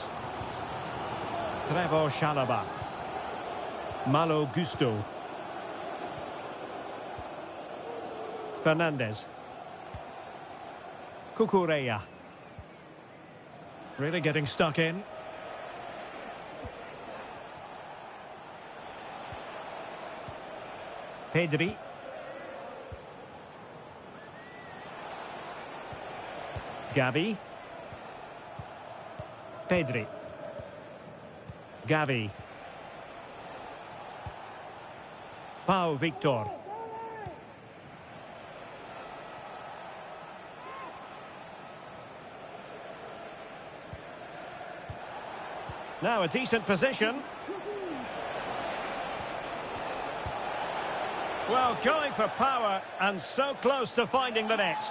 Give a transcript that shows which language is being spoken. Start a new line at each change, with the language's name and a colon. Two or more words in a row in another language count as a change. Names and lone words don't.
English: Trevor Chalobah. Malo Gusto. Fernandes. Cucurella. Really getting stuck in. Pedri. Gavi. Pedri. Gavi. Pau Victor. Now a decent position. Well, going for power and so close to finding the net.